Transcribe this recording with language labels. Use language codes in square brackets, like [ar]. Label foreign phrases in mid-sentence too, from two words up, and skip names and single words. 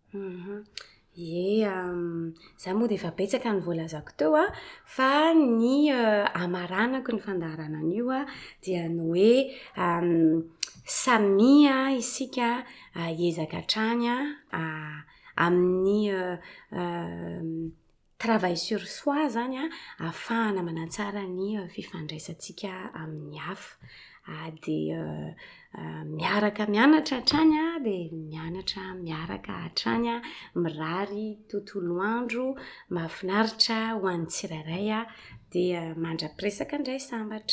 [mg] za moa dia efa betsaka ny voalazako teo fa ny amaranako ny fandaharana an'io dia ny hoe samia isika hiezaka hatrany amin'ny [fr] travail sur soi [mg] zany ahafahana manatsara ny fifandraisantsika amin'ny hafa dia miaraka mianatra hatrany dia miaraka hatrany mirary tontolo andro mahafinaritra ho an'ny tsirairay dia mandra-piresaka indray sambatra